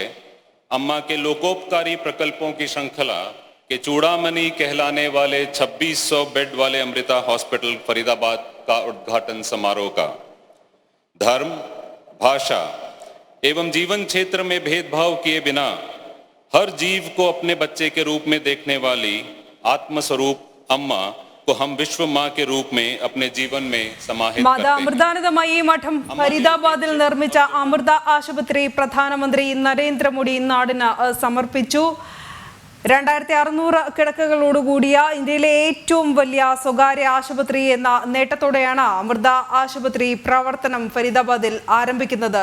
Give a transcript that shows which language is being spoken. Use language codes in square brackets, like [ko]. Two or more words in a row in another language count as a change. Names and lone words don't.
[hi] अम्मा के लोकोपकारी प्रकल्पों की श्रृंखला के चूड़ामणि कहलाने वाले 2600 बेड वाले अमृता हॉस्पिटल फरीदाबाद का उद्घाटन समारोह का धर्म, भाषा एवं जीवन क्षेत्र में भेदभाव किए बिना हर जीव को अपने बच्चे के रूप में देखने वाली आत्मस्वरूप अम्मा को हम विश्व माँ के रूप में अपने जीवन में समाहित करते हैं। [ml] माता अमृतानंदमयी मठം ഫരീദാബാദിൽ നിർമ്മിച്ച അമൃത ആശുപത്രി പ്രധാനമന്ത്രി നരേന്ദ്രമോദി നാടിന് സമർപ്പിച്ചു. 2600 കിടക്കകളോടുകൂടിയ ഇന്ത്യയിലെ ഏറ്റവും വലിയ സ്വകാര്യ ആശുപത്രി എന്ന നേട്ടത്തോടെയാണ് അമൃത ആശുപത്രി പ്രവർത്തനം ഫരീദാബാദിൽ ആരംഭിക്കുന്നത്.